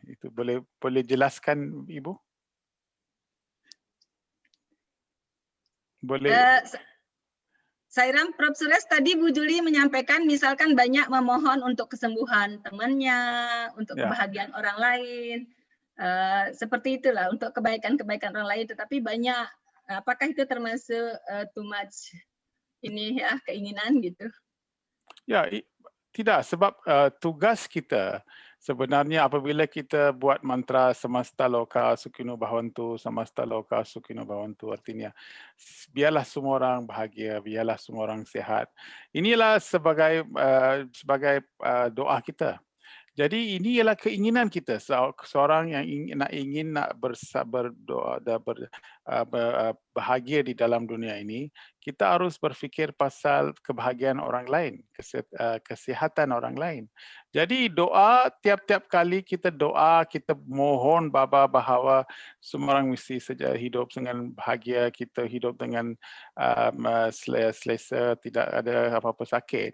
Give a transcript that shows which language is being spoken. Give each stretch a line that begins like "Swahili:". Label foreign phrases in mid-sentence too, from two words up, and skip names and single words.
Indonesian: Itu boleh jelaskan Ibu? Boleh. Sairam, Prof. Suresh tadi Bu Juli menyampaikan misalkan banyak memohon untuk kesembuhan temannya, untuk kebahagiaan orang lain. Seperti itulah untuk kebaikan-kebaikan orang lain, tetapi banyak, apakah itu termasuk
English: too much
Indonesian: ini ya keinginan gitu?
Malay: Ya, tidak, sebab tugas kita sebenarnya apabila kita buat mantra
Sanskrit: समस्त लोक सुखिनो भवन्तु, समस्त लोक सुखिनो भवन्तु,
Malay: artinya biarlah semua orang bahagia, biarlah semua orang sehat. Inilah sebagai doa kita. Jadi ini ialah keinginan kita, seorang yang ingin berdoa dan bahagia di dalam dunia ini, kita harus berfikir pasal kebahagiaan orang lain, kesihatan orang lain. Jadi doa, tiap-tiap kali kita doa, kita mohon Bapa bahawa semua orang mesti saja hidup dengan bahagia, kita hidup dengan selesa, tidak ada apa-apa sakit.